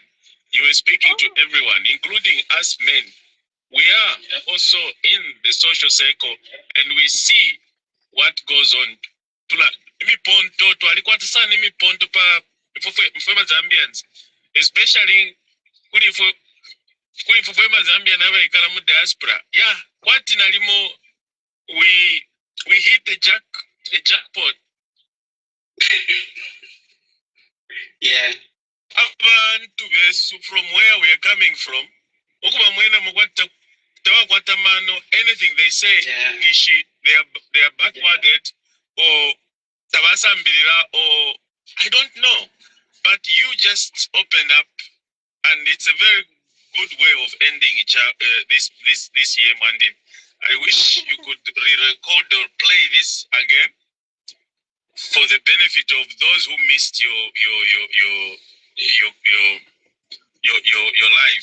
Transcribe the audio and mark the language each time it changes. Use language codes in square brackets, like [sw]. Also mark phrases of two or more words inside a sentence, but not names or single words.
[en] You were speaking to everyone, including us men. We are also in the social circle, and we see what goes on. Zambians, especially [bem] kuli fufwema Zambia n'abaikala mu diaspora. [en] Yeah, [bem] kwati nalimo [en] we hit the jackpot. Yeah. [bem] Abantu besu [en] from where we are coming from. [bem] Okuba mwena mugwata tawakwata [en] anything they say nishi they are backwarded or tabasambirira or I don't know. But you just opened up and it's a very good way of ending this year, Monday. I wish you could re-record or play this again for the benefit of those who missed your live.